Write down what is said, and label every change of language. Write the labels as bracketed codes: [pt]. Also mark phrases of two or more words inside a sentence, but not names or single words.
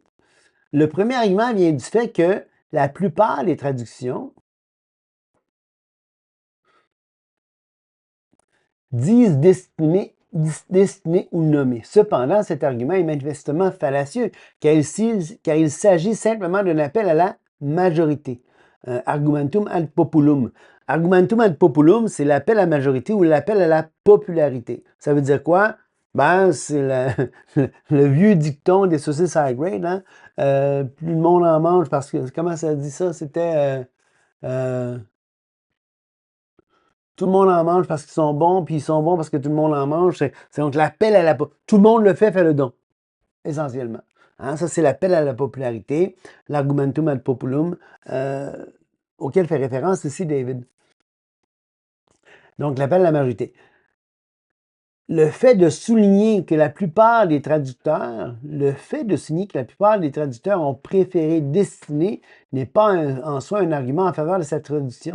[fr] Le premier argument vient du fait que la plupart des traductions disent destiné ou nommé. Cependant, cet argument est manifestement fallacieux, car il s'agit simplement d'un appel à la majorité. [la] Argumentum ad populum. Argumentum ad populum, [fr] c'est l'appel à la majorité ou l'appel à la popularité. Ça veut dire quoi? Ben, c'est le vieux dicton des saucisses [en] high grade, [fr] hein? Plus le monde en mange parce que, comment ça dit ça? C'était... tout le monde en mange parce qu'ils sont bons, puis ils sont bons parce que tout le monde en mange. C'est donc l'appel à la... Tout le monde le fait le don, essentiellement. Hein, ça, c'est l'appel à la popularité, [la] l'argumentum ad populum, [fr] auquel fait référence ici David. Donc, l'appel à la majorité. Le fait de souligner que la plupart des traducteurs, ont préféré destiné n'est pas en soi un argument en faveur de cette traduction.